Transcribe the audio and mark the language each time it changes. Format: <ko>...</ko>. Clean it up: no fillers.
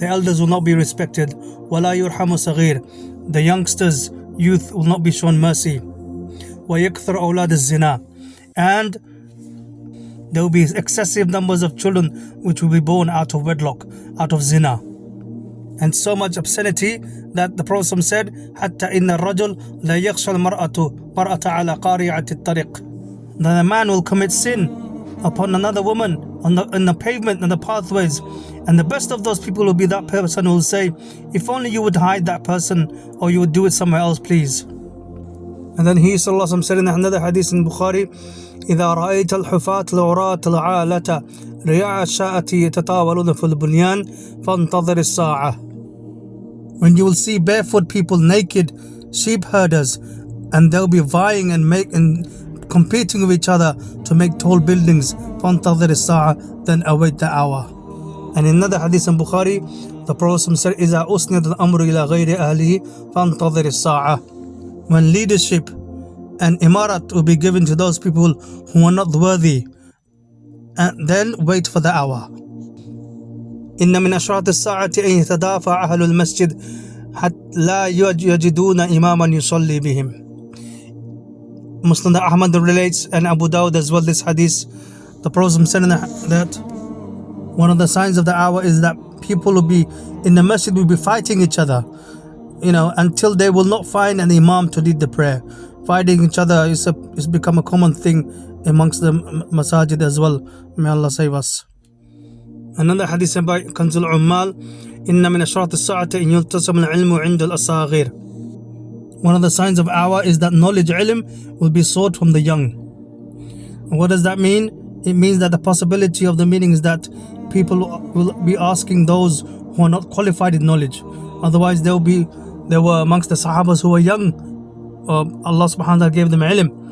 <en>The elders will not be respected.</en> <ar>وَلَا يُرْحَمُ صَغِيرٌ.</ar> <en>The youngsters, youth will not be shown mercy.</en> <ar>وَيَكْثُرُ أَوْلَادُ الزِّنَا.</ar> <en>And there will be excessive numbers of children which will be born out of wedlock, out of zina. And so much obscenity that the Prophet said,</en> <ar>حَتَّى إِنَّ الرَّجُلَ لَا يَخْشَى الْمَرْأَةُ عَلَى قَارِعَةِ الطَّرِيقِ.</ar> <en>That a man will commit sin upon another woman in the pavement and the pathways. And the best of those people will be that person who will say, if only you would hide that person, or you would do it somewhere else, please. And then he ﷺ said in another hadith in Bukhari,</en> <ar>إِذَا رَأَيْتَ الْحُفَاةَ الْعُرَاةَ الْعَالَةَ رِيَاءَ الشَّاءَةِ يَتَطَاوَلُونَ فِي الْبُنْيَانِ فَانْتَظِرِ السَّاعَةَ.</ar> <en>When you will see barefoot people, naked sheep herders, and they'll be vying and competing with each other to make tall buildings,</en> <ar>فَانْتَظِرِ السَّاعَةَ.</ar> <en>Then await the hour. And in another hadith in Bukhari, the Prophet said,</en> <ar>إِذَا أُسْنِدَ الْأَمْرُ إِلَى غَيْرِ أَهْلِهِ فَانْتَظِرِ السَّاعَةَ.</ar> <en>When leadership and imarat will be given to those people who are not worthy, and then wait for the hour.</en> <ar>إِنَّ مِنْ أَشْرَاطِ السَّاعَةِ أَنْ يَتَدَافَعَ أَهْلُ الْمَسْجِدِ حَتَّى لَا يَجِدُونَ إِمَامًا يُصَلِّي بِهِمْ.</ar> <en>Muslim Ahmad relates, and Abu Dawud as well, this hadith. The Prophet said that one of the signs of the hour is that people will be in the masjid, will be fighting each other, until they will not find an imam to lead the prayer. Fighting each other is become a common thing amongst the masajid as well. May Allah save us. Another hadith by Kanzul Ummal,</en> <ar>إِنَّ مِنَ أَشْرَاطِ السَّاعَةِ إِنْ يُلْتَزَمُ الْعِلْمُ عِنْدَ الْأَصَاغِرِ.</ar> <en>One of the signs of hour is that knowledge, ilm, will be sought from the young. And what does that mean? It means that the possibility of the meaning is that people will be asking those who are not qualified in knowledge. Otherwise there were amongst the Sahabas who were young. Allah subhanahu wa ta'ala gave them ilm.</en>